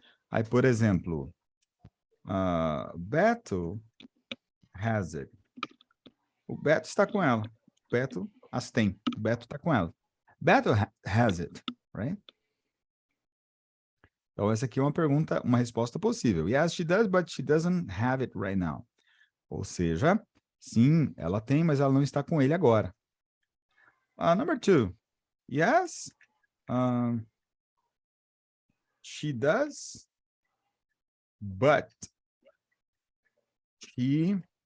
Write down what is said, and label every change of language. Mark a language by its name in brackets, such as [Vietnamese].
[Portuguese] Aí, por exemplo, [English] Beto has it. [Portuguese] O Beto está com ela. O Beto as tem. O Beto está com ela. [English] Beto has it, right? [Portuguese] Então, essa aqui é uma pergunta, uma resposta possível. [English] Yes, she does, but she doesn't have it right now. [Portuguese] Ou seja, sim, ela tem, mas ela não está com ele agora. [English] Number 2. Yes, she does, but she...